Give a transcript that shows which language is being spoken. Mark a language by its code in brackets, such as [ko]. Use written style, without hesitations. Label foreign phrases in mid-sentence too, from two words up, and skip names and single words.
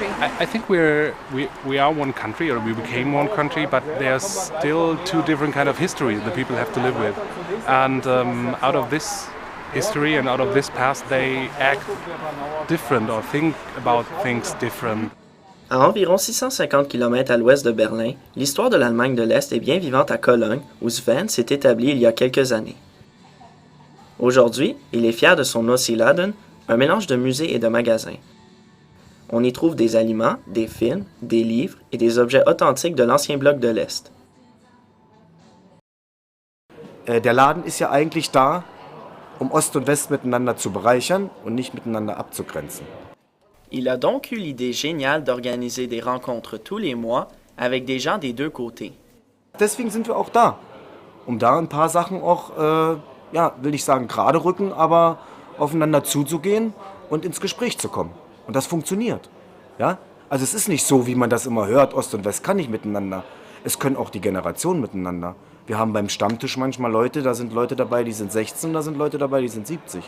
[en] I think we are one country, or we became one country, but there's still two different kind of history the people have to live with. And out of this history and out of this past, they act different or think about things different. [fr] À environ 650 km à l'ouest de Berlin, l'histoire de l'Allemagne de l'Est est bien vivante à Cologne, où Sven s'est établi il y a quelques années. Aujourd'hui, il est fier de son Ossi-Laden, un mélange de musées et de magasins. On y trouve des aliments, des films, des livres et des objets authentiques de l'ancien bloc de l'Est. [de] Der Laden ist ja eigentlich da, um Ost und West miteinander zu bereichern und nicht miteinander abzugrenzen. [fr] Il a donc eu l'idée géniale d'organiser des rencontres tous les mois avec des gens des deux côtés. [de] Deswegen sind wir auch da, um da ein paar Sachen auch, will ich sagen, gerade rücken, aber aufeinander zuzugehen und ins Gespräch zu kommen. Und das funktioniert. Ja? Also es ist nicht so, wie man das immer hört, Ost und West kann nicht miteinander. Es können auch die Generationen miteinander. Wir haben beim Stammtisch manchmal Leute, da sind Leute dabei, die sind 16, da sind Leute dabei, die sind 70.